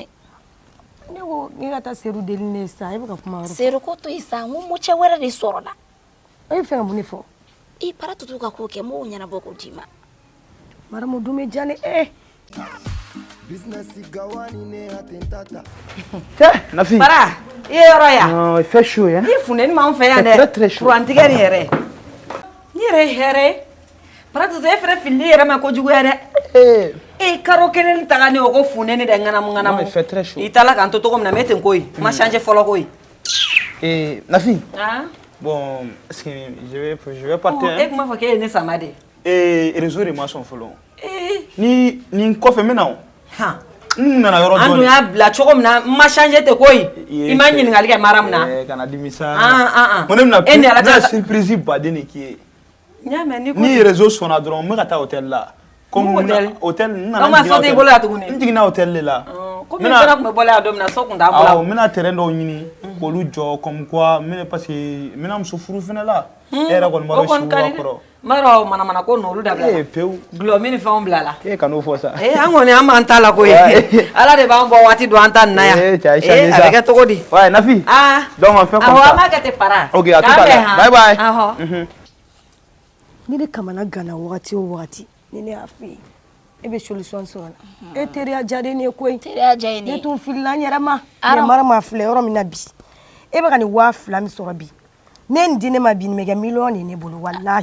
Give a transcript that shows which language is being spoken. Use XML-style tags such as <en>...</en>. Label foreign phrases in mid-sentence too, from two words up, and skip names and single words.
<bm>ne ko k'i ka taa seeru deli ne ye sisan e bɛ ka kuma wɛrɛ seeru ko to yen sisan n ko mɔcɛ wɛrɛ de sɔrɔla e bɛ fɛ ka mun de fɔ i para tutu ka ko kɛ m'o ɲɛnabɔ k'o d'i ma Maramu dun bɛ diya ne Nafi. Bara, i ye yɔrɔ ya?</bm> <fr>Non, il fait chaud hein.</fr> <bm>I funteni m'anw fɛ yan dɛ.</bm> <fr>C'est très très chaud.</fr> <bm>Courant tigɛ nin yɛrɛ. Ni yɛrɛ ye hɛrɛ ye. Bara tutu e fɛnɛ filili yɛrɛ ma kojugu ya dɛ. E karo kelen taga ni o ko funteni dɛ ŋanamu ŋanamu.</bm> <fr>Non, il fait très chaud.</fr> <bm>I taala k'an to cogo min na mais e tɛ n ko ye. Ma changer fɔlɔ ko ye. Nafi. Ah.</bm> <fr>Bon, est-ce que je vais partir.</fr> <bm>E kuma fɔ k'e ye ne sama de.</bm> <fr>Réseau de maçon</fr> <bm>fɔlɔ. Ni kɔfɛ n bɛ na o. Han. N nana yɔrɔ dɔɔni. An dun y'a bila cogo min na ma changer tɛ ko ye. I ma ɲininkali kɛ Mariam na. Kana dimi sa. Ko ne bɛna surprise baden de k'i ye. N y'a mɛn ni ko. Ni réseau sɔnna dɔrɔn n bɛ ka taa hôtel la. Comme hôtel n nana. An ma so t'i bolo yan tuguni. N jiginna hôtel de la. Komi i fana tun bɛ bɔla yan don min na so tun t'an bolo. Awɔ n bɛna terrain dɔw ɲini k'olu jɔ</bm> <fr>comme quoi parce que</fr> <bm>n bɛna muso furu fɛnɛ la. E yɛrɛ kɔni b'a dɔn sugu b'a kɔrɔ. N b'a dɔn manamana ko n'olu dabila. Pewu. Gulɔmi ni fɛnw bila la. Ka n'o fɔ sa. An kɔni an b'an ta la koyi. Ala de b'an bɔ waati don an ta nin na yan. A bɛ kɛ cogo di.</bm> <fr>Ouais, Nafi. Donc on fait comme ça.</fr> <bm>Awɔ an b'a kɛ ten para.</bm> <fr>Ok, à tout à l'heure.</fr> <en>Bye bye.</en> <bm>Ni ne kamana gana wagati o wagati ni ne y'a f'i ye e bɛ solution sɔrɔ la e teriya diyalen ne ye koyi teriya diya ye ne ye ne tun filila n yɛrɛ ma mais Mariam a filɛ yɔrɔ min na bi e bɛ ka nin 2000 min sɔrɔ bi ne nin di ne ma bi nin bɛ kɛ miliyɔn de ne bolo walahi</bm>